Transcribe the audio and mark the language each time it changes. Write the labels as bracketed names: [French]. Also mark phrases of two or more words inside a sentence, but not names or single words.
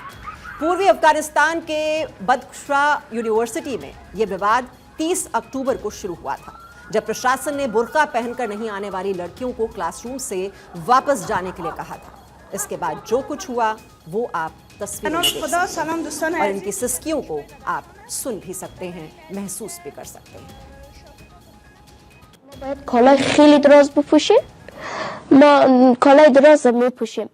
[Hindi] पूर्वी अफगानिस्तान के बख्तवशा यूनिवर्सिटी में यह विवाद 30 अक्टूबर को शुरू हुआ था, जब प्रशासन ने बुर्का पहनकर नहीं आने वाली लड़कियों को क्लासरूम से वापस जाने के लिए कहा था। इसके बाद जो कुछ हुआ वो आप तस्वीरों में देख सकते हैं और इनकी सिसकियों को आप सुन भी सकते हैं, महसूस भी कर सकते हैं। [Persian] باید کالای خیلی دراز بپوشیم. ما کالای دراز میپوشیم.